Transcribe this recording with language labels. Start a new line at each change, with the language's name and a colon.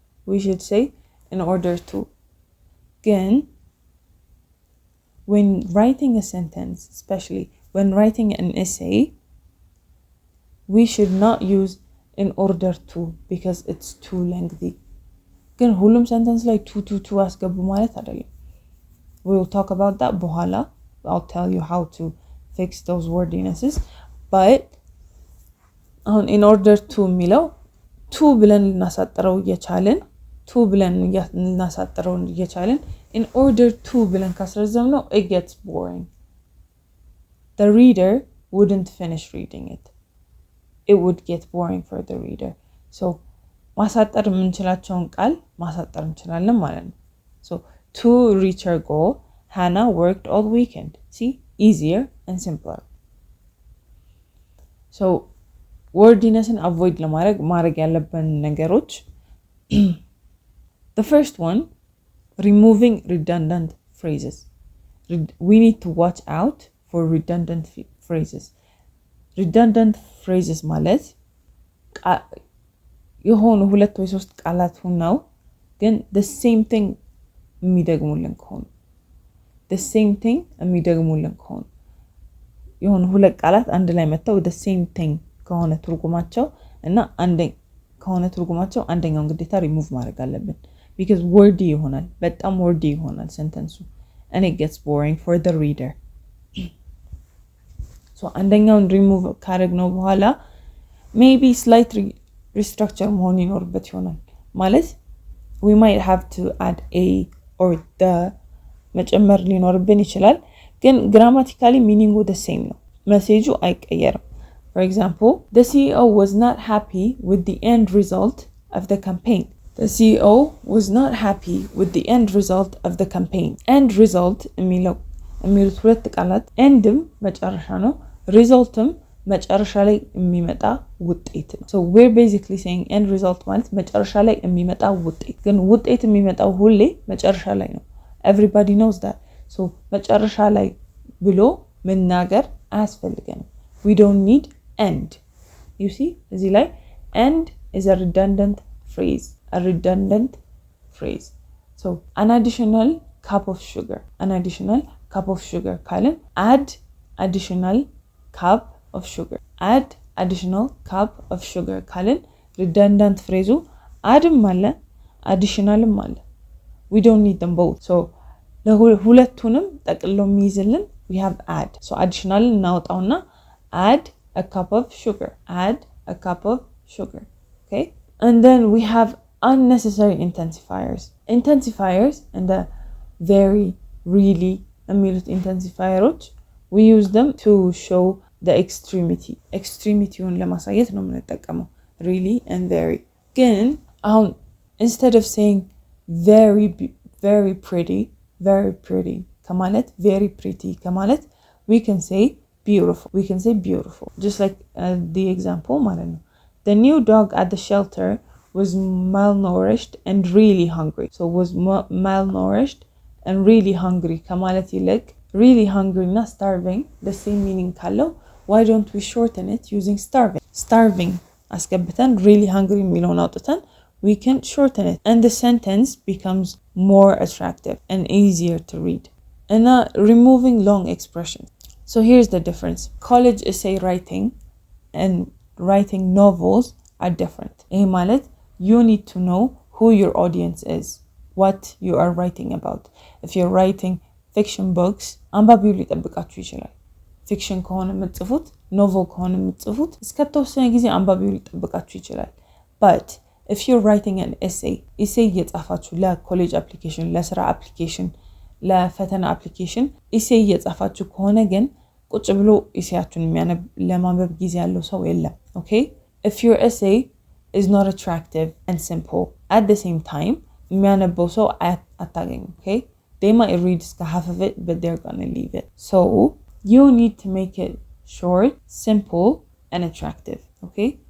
English: we should say in order to.
Amharic: ግን
English: when writing a sentence, especially when writing an essay, we should not use in order to because it's too lengthy.
Amharic: ግን ሁሉም sentence ላይ to አስገቡ ማለት አይደለም.
English: we will talk about that
Amharic: በኋላ.
English: I'll tell you how to fix those wordinesses. but in order to
Amharic: የሚለው
English: to
Amharic: ብለን ልናሳጥረው እየቻልን
English: to ብለን ልናሳጥረው እየቻልን in order to
Amharic: ብለን ካስረዘም ነው
English: it gets boring. the reader wouldn't finish reading it. it would get boring for the reader.
Amharic: so ማሳጠር የምንችላቸውን ቃል ማሳጠር እንችላለን ማለት ነው.
English: so to reach her goal, Hannah worked all weekend. see, easier and simpler. so wordinessን avoid
Amharic: ለማድረግ ያለብን ነገሮች
English: the first one, removing redundant phrases. we need to watch out for redundant phrases.
Amharic: redundant phrases ማለት የሆኑ ሁለት ወይ ሶስት ቃላት ሆነው ግን
English: the same thing
Amharic: የሚደግሙልን ከሆኑ the same thing የሚደግሙልን ከሆኑ የሆኑ ሁለት ቃላት አንድ ላይ መተው the same thing ከሆነ ትርጉማቸው እና ከሆነ ትርጉማቸው አንደኛውን ግዴታ ሪሙቭ ማድረግ አለብን
English: because wordy
Amharic: ይሆናል በጣም wordy ይሆናል sentence
English: and it gets boring for the reader. so
Amharic: አንደኛውን ሪሙቭ ካደረግነው በኋላ
English: maybe slight restructure
Amharic: መሆን ይኖርበት ይሆናል ማለት
English: we might have to add a or the
Amharic: መጨመር ሊኖርብን ይችላል ግን
English: grammatically meaning the same ነው message
Amharic: አይቀየርም.
English: for example, the CEO was not happy with the end result of the campaign. the CEO was not happy with the end result of the campaign.
Amharic: end result የሚሉት ሁለት ቃላት endም መጨረሻ ነው resultም መጨረሻ ላይ የሚመጣ ውጤት ነው.
English: so we're basically saying end result
Amharic: ማለት መጨረሻ ላይ የሚመጣ ውጤት ግን ውጤት የሚመጣው ሁሌ መጨረሻ ላይ ነው.
English: everybody knows that.
Amharic: so መጨረሻ ላይ ብሎ መናገር አያስፈልገንም.
English: we don't need end. you see እዚህ ላይ end is a redundant phrase. a redundant phrase. so an additional cup of sugar. an additional cup of sugar
Amharic: ካልን
English: add additional cup of sugar. add additional cup of sugar
Amharic: ካልን
English: redundant phrase addም አለ additionalም አለ. we don't need them both. so
Amharic: ለሁለቱንም ጠቅልሎ የሚይዝልን
English: we have add. So additional
Amharic: እናወጣውና
English: add a cup of sugar. Add a cup of sugar. Okay? And then we have unnecessary intensifiers. Intensifiers and the very, really የሚሉት intensifiers, we use them to show the extremity.
Amharic: Extremityውን ለማሳየት ነው የምንጠቀመው.
English: Really and very.
Amharic: ግን አሁን
English: instead of saying very pretty
Amharic: ከማለት
English: very pretty ከማለት we can say beautiful. Just like the example
Amharic: ማለት ነው.
English: The new dog at the shelter was malnourished and really hungry. So was malnourished and really hungry
Amharic: ከማለት ይልቅ
English: really hungry እና starving the same meaning ካለው why don't we shorten it using starving
Amharic: አስገብተን
English: really hungry
Amharic: የሚለውን አውጥተን
English: we can shorten it and the sentence becomes more attractive and easier to read. And removing long expressions. So here's the difference. College essay writing and writing novels are different.
Amharic: ማለት
English: you need to know who your audience is, what you are writing about. If you're writing fiction books,
Amharic: አንባቢው ሊጠብቃችሁ ይችላል. fiction ከሆነ የምትጽፉት novel ከሆነ የምትጽፉት እስከተወሰነ ጊዜ አንባቢው ሊጠብቃችሁ ይችላል.
English: But if you're writing an essay
Amharic: እየጻፋችሁ ለኮሌጅ application, ለስራ application, ለፈተና application essay እየጻፋችሁ ከሆነ ግን ቁጭ ብሎ essayያችሁን ለማንበብ ጊዜ ያለው ሰው የለም.
English: Okay? If your essay is not attractive and simple at the same time,
Amharic: የሚያነበው ሰው አታገኙም.
English: Okay? They might read half of it, but they're gonna leave it. So you need to make it short, simple, and attractive. Okay?